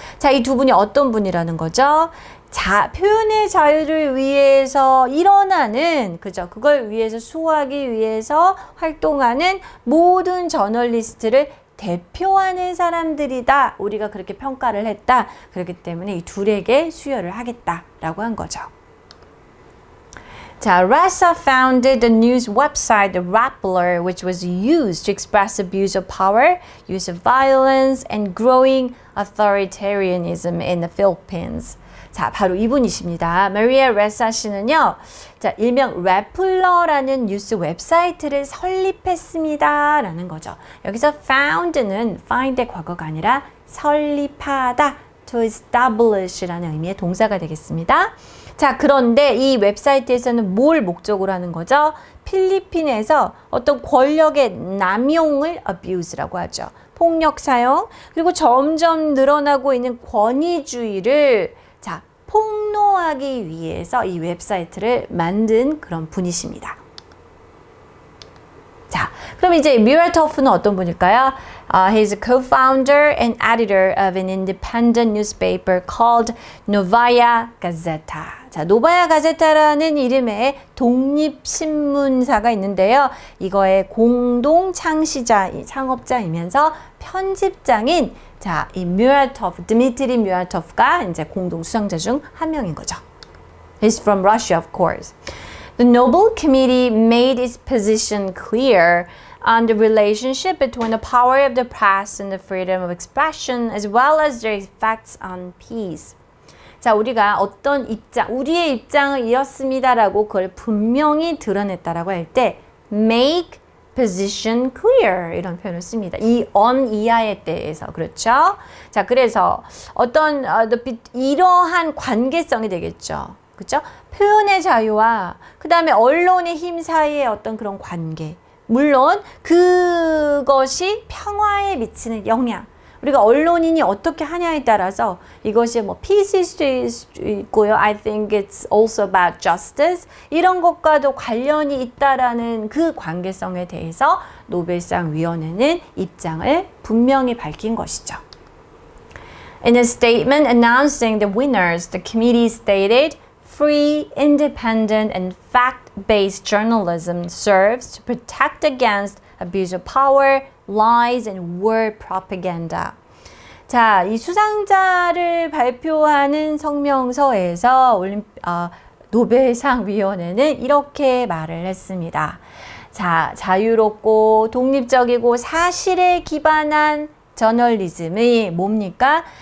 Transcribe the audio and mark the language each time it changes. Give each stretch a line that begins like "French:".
Korean: 자, 이 두 분이 어떤 분이라는 거죠? 표현의 자유를 위해서 일어나는, 그죠? 그걸 위해서 수호하기 위해서 활동하는 모든 저널리스트를 대표하는 사람들이다. 우리가 그렇게 평가를 했다. 그렇기 때문에 이 둘에게 수여를 하겠다라고 한 거죠.
English: 자, Ressa founded the news website The Rappler, which was used to express abuse of power, use of violence, and growing authoritarianism in the Philippines.
Korean: 자, 바로 이분이십니다. 마리아 레사 씨는요, 자, 일명 래플러라는 뉴스 웹사이트를 설립했습니다. 라는 거죠. 여기서 found는 find의 과거가 아니라 설립하다,
English: to establish
Korean: 라는 의미의 동사가 되겠습니다. 자, 그런데 이 웹사이트에서는 뭘 목적으로 하는 거죠? 필리핀에서 어떤 권력의 남용을 abuse라고 하죠. 폭력 사용, 그리고 점점 늘어나고 있는 권위주의를 자, 폭로하기 위해서 이 웹사이트를 만든 그런 분이십니다. 자, 그럼 이제 뮤라토프는 어떤 분일까요?
English: He's a co-founder and editor of an independent newspaper called Novaya Gazeta.
Korean: 자, 노바야 가제타라는 이름의 독립신문사가 있는데요. 이거의 공동 창업자이면서 편집장인 자, 이 뮤라토프, 드미트리 뮤라토프가 이제 공동 수상자 중 한 명인 거죠.
English: He's from Russia, of course. The Nobel Committee made its position clear on the relationship between the power of the press and the freedom of expression, as well as their effects on peace.
Korean: 자, 우리가 어떤 우리의 입장을 이렇습니다라고 그걸 분명히 드러냈다라고 할 때
English: make position clear
Korean: 이런 표현을 씁니다. 이 on 이하에 대해서 그렇죠. 자, 그래서 어떤 이러한 관계성이 되겠죠. 그렇죠? 표현의 자유와 그 다음에 언론의 힘 사이의 어떤 그런 관계. 물론 그것이 평화에 미치는 영향. 우리가 언론인이 어떻게 하냐에 따라서 이것이 뭐 peace일 수도 있고요.
English: I think it's also about justice.
Korean: 이런 것과도 관련이 있다라는 그 관계성에 대해서 노벨상 위원회는 입장을 분명히 밝힌 것이죠.
English: In a statement announcing the winners, the committee stated, "Free, independent, and fact-based journalism serves to protect against abuse of power, lies, and war propaganda."
Korean: 자, 이 수상자를 발표하는 성명서에서 노벨상 위원회는 이렇게 말을 했습니다. 자, 자유롭고 독립적이고 사실에 기반한 저널리즘이 뭡니까?